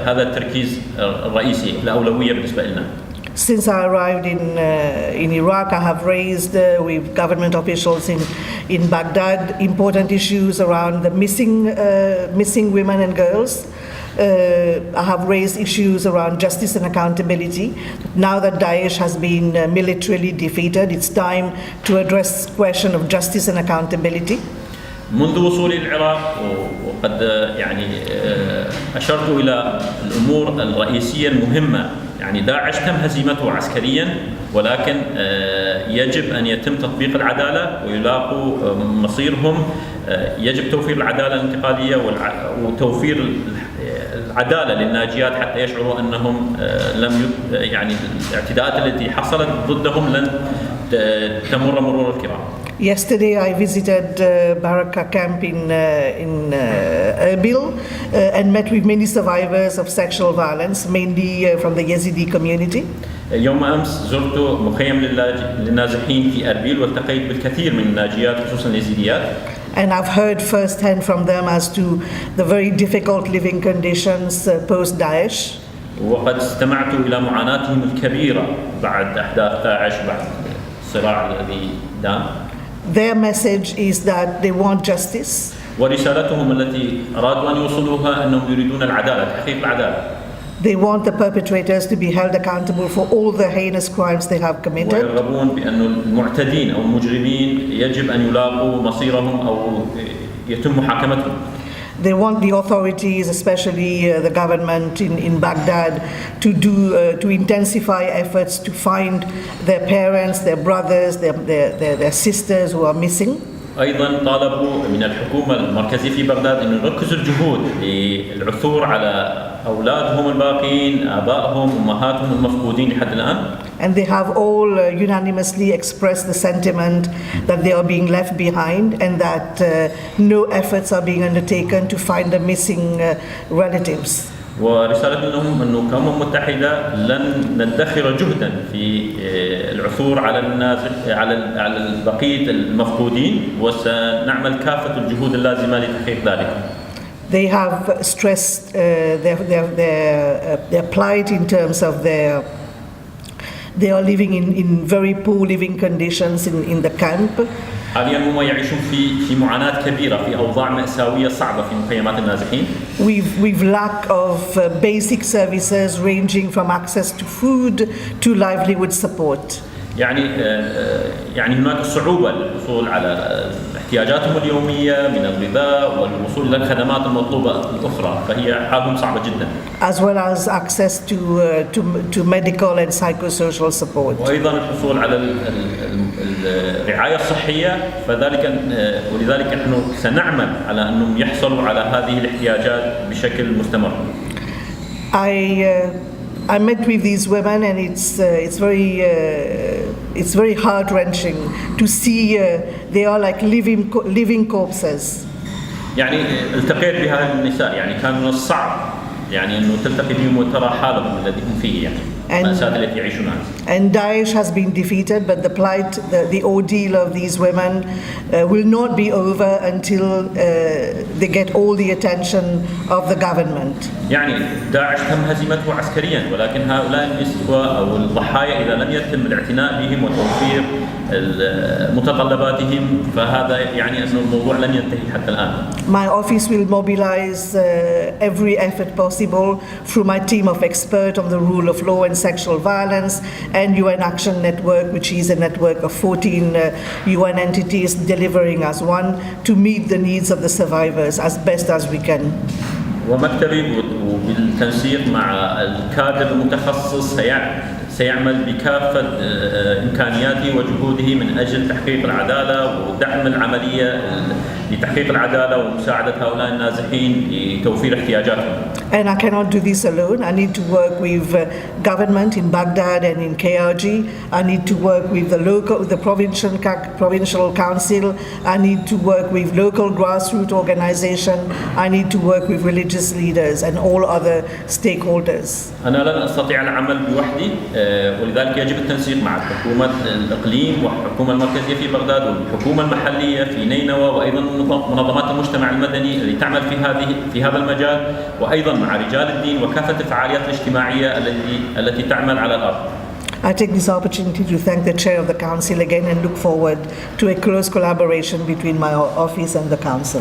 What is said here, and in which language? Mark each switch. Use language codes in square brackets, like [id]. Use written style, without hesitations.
[ar] هذا التركيز الرئيسي الأولوية بالنسبة لنا. [en] Since I arrived in Iraq, I have raised with government officials in Baghdad important issues around the missing women and girls. I have raised issues around justice and accountability. Now that Daesh has been militarily defeated, it's time to address the question of justice and accountability. [ar] منذ وصولي العراق وقد يعني أشرت إلى الأمور الرئيسية المهمة. يعني داعش تم هزيمته عسكريا، ولكن يجب أن يتم تطبيق العدالة ويلاقوا مصيرهم. يجب توفير العدالة الانتقالية وتوفير العدالة للناجيات حتى يشعروا أنهم يعني الاعتداءات التي حصلت ضدهم لن تمر مرور الكرام. [en] Yesterday I visited Baraka camp in Erbil and met with many survivors of sexual violence, mainly from the Yazidi community. [ar] يوم أمس زرت مخيم للنازحين في أربيل والتقيت بالكثير من الناجيات خصوصا اليزيديات. [en] And I've heard firsthand from them as to the very difficult living conditions post-Daesh. [ar] وقد استمعت إلى معاناتهم الكبيرة بعد أحداث داعش بعد الصراع الذي دام. [en] Their message is that they want justice. [ar] ورسالتهم التي أرادوا أن يوصلوها أنهم يريدون العدالة، تحقيق العدالة. [en] They want the perpetrators to be held accountable for all the heinous crimes they have committed. [ar] ويرغبون بأن المعتدين أو المجرمين يجب أن يلاقوا مصيرهم أو يتم محاكمتهم. [en] They want the authorities, especially the government in Baghdad, to intensify efforts to find their parents, their brothers, their sisters who are missing. [ar] أيضا طالبوا من الحكومة المركزية في بغداد أن يركزوا الجهود للعثور على أولادهم الباقين، آبائهم، أمهاتهم المفقودين لحد الآن. [en] And they have all unanimously expressed the sentiment that they are being left behind and that no efforts are being undertaken to find the missing relatives. [ar] ورسالة لهم أنه كأمم متحدة لن ندخر جهدا في العثور على بقية المفقودين، وسنعمل كافة الجهود اللازمة لتحقيق ذلك. [en] They have stressed their plight in terms of they are living in very poor living conditions in the camp. [ar] حاليا هم يعيشون في معاناة كبيرة، في أوضاع مأساوية صعبة في مخيمات النازحين. [en] We've lack of basic services ranging from access to food to livelihood support. [ar] يعني هناك صعوبة للحصول على احتياجاتهم اليومية من الغذاء والوصول إلى الخدمات المطلوبة الأخرى، فهي حالهم صعبة جدا. [en] As well as access to medical and psychosocial support. [ar] وأيضا الحصول على الرعاية الصحية، ولذلك نحن سنعمل على أنهم يحصلوا على هذه الاحتياجات بشكل مستمر. [en] I met with these women, and it's very heart-wrenching to see they are like living corpses. [ar] يعني التقيت بهذه النساء، يعني كان من الصعب يعني إنه تلتقي بهم وترى حالهم الذي هم فيه، يعني المأساة التي يعيشونها. [en] And Daesh has been defeated, but the plight, the ordeal of these women will not be over until they get all the attention of the government. [ar] يعني داعش تم هزيمته عسكريا، ولكن هؤلاء النسوة أو الضحايا إذا لم يتم الاعتناء بهم وتوفير متطلباتهم، فهذا يعني أن الموضوع لن ينتهي حتى الآن. [en] My office will mobilize every effort possible through my team of experts on the rule of law and sexual violence, and UN Action Network, which is a network of 14 UN entities delivering as one to meet the needs of the survivors as best as we can. [ar] ومكتبي وبالتنسيق مع الكادر المتخصص سيعمل بكافة إمكانياته وجهوده من أجل تحقيق العدالة ودعم العملية لتحقيق العدالة ومساعدة هؤلاء النازحين لتوفير احتياجاتهم. [en] And I cannot do this alone. I need to work with government in Baghdad and in KRG. I need to work with the provincial council. I need to work with local grassroots organization. I need to work with religious leaders and all other stakeholders. [ar] أنا لن أستطيع العمل بوحدي ولذلك يجب التنسيق مع الحكومة الإقليم والحكومة المركزية في بغداد والحكومة المحلية في نينوى وأيضا منظمات المجتمع المدني اللي تعمل في هذا المجال وأيضا مع رجال الدين وكافة الفعاليات الاجتماعية التي تعمل على الأرض. [en] I take this opportunity to thank the chair of the council again and look forward to a close collaboration between my office and the council.